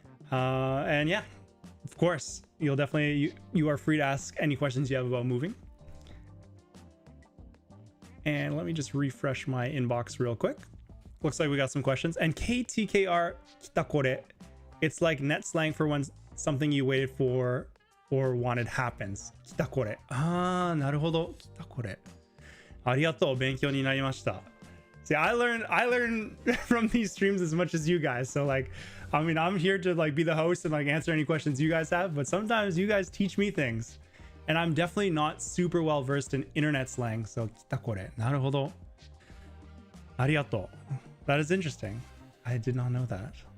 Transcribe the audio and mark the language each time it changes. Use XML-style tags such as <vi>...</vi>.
<en>And yeah, of course, you are free to ask any questions you have about moving. And let me just refresh my inbox real quick. Looks like we got some questions. And KTKR kitakore, it's like net slang for when something you waited for or wanted happens.</en> <ja>Kitakore. なるほど。Kitakore. ありがとう。勉強になりました。</ja> <en>See, I learn from these streams as much as you guys. So like, I mean, I'm here to like be the host and like answer any questions you guys have, but sometimes you guys teach me things. And I'm definitely not super well versed in internet slang. So, kita kore. Naruhodo. Arigato. That is interesting. I did not know that.</en>